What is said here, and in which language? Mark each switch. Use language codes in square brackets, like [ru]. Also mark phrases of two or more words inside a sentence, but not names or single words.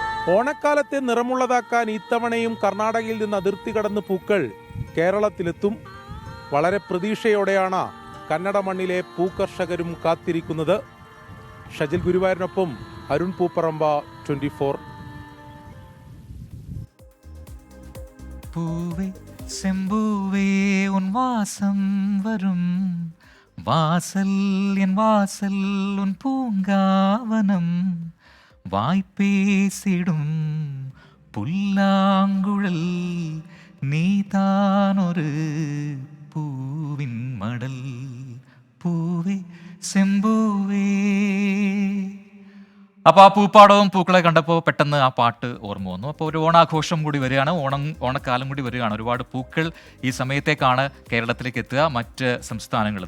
[ml] ഓണക്കാലത്തെ നിറമുള്ളതാക്കാൻ ഇത്തവണയും കർണാടകയിൽ നിന്ന് അതിർത്തി കടന്ന് പൂക്കൾ കേരളത്തിലെത്തും. വളരെ പ്രതീക്ഷയോടെയാണ് കന്നഡ മണ്ണിലെ പൂക്കർഷകരും കാത്തിരിക്കുന്നത്. ഷജിൽ ഗുരുവായൂരിനൊപ്പം അരുൺ പൂപ്പറമ്പ, 24. [ta] പൂവേ செம்பூவே உன் வாசம் வரும் வாசல் என் வாசல் உன் பூங்காவனம் வாய்ப்பேசிடும் புல்லாங்குழல் நீதான் ஒரு பூவின் மடல் பூவே செம்பூவே. [ml] അപ്പോൾ ആ പൂപ്പാടവും പൂക്കളെ കണ്ടപ്പോൾ പെട്ടെന്ന് ആ പാട്ട് ഓർമ്മ വന്നു. അപ്പോൾ ഒരു ഓണാഘോഷം കൂടി വരികയാണ്, ഓണക്കാലം കൂടി വരികയാണ്. ഒരുപാട് പൂക്കൾ ഈ സമയത്തേക്കാണ് കേരളത്തിലേക്ക് എത്തുക മറ്റ് സംസ്ഥാനങ്ങളിൽ നിന്ന്.